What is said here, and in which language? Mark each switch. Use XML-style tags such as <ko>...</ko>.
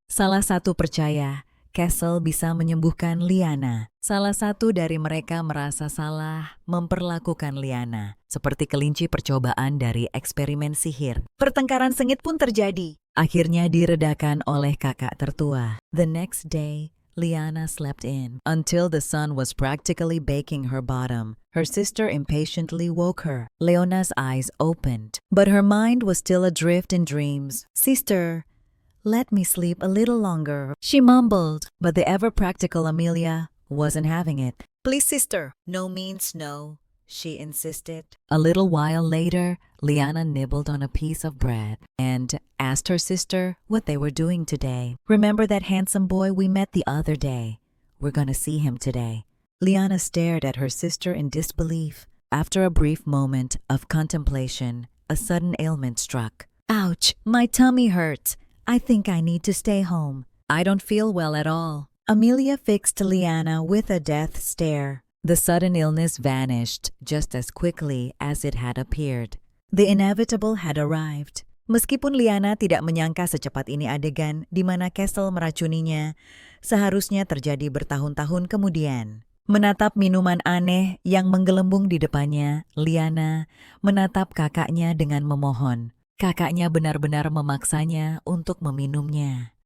<id>Salah satu percaya Castle bisa menyembuhkan Liana. Salah satu dari mereka merasa salah memperlakukan Liana, seperti kelinci percobaan dari eksperimen sihir. Pertengkaran sengit pun terjadi. Akhirnya diredakan oleh kakak tertua.</id> <en>The next day, Liana slept in until the sun was practically baking her bottom. Her sister impatiently woke her. Leona's eyes opened, but her mind was still adrift in dreams. Sister, let me sleep a little longer, she mumbled, but the ever-practical Amelia wasn't having it. Please, sister. No means no, she insisted. A little while later, Liana nibbled on a piece of bread and asked her sister what they were doing today. Remember that handsome boy we met the other day? We're gonna see him today. Liana stared at her sister in disbelief. After a brief moment of contemplation, a sudden ailment struck. Ouch, my tummy hurts. I think I need to stay home. I don't feel well at all. Amelia fixed Liana with a death stare. The sudden illness vanished just as quickly as it had appeared. The inevitable had arrived.</en> <id>Meskipun Liana tidak menyangka secepat ini adegan di mana Castle meracuninya, seharusnya terjadi bertahun-tahun kemudian. Menatap minuman aneh yang menggelembung di depannya, Liana menatap kakaknya dengan memohon. Kakaknya benar-benar memaksanya untuk meminumnya.</id>